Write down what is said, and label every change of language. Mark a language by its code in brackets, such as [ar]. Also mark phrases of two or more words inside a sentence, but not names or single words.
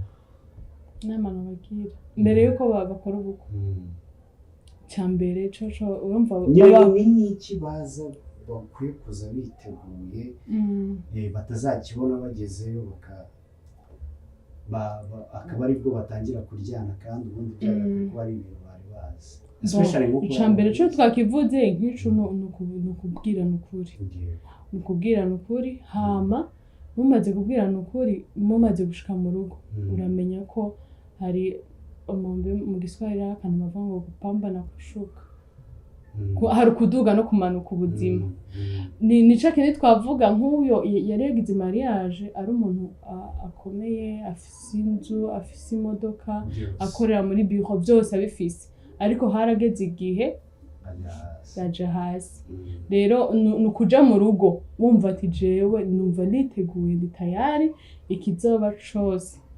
[rn] nabagira mbere y'uko bakora ubukwe cya mbere coco urumva n'iki baza bakwiye kuza biteguye batazakibona bagezeyo akaba aribwo batangira kuryana kandi ubundi byagakwiye kuba ari ibintu bari bazi icambere cyo twakivuze nk'ico nukubwirana ukuri hama mumaze kubwirana ukuri mumaze gushika mu rugo uramenya ko hari mu Giswahili akantu bavuga ngo [sw] kupambana kushuka [rn] hari kuduga no kumanuka ubuzima nico kintu twavuga nk'uyo yari yagize mariage ari umuntu akomeye afise inzu afise imodoka akorera muri bureau byose abifise ariko harageze igihe yaje hasi rero nukuja mu rugo wumva ati jewe numva niteguye ndi tayari ikizoba cose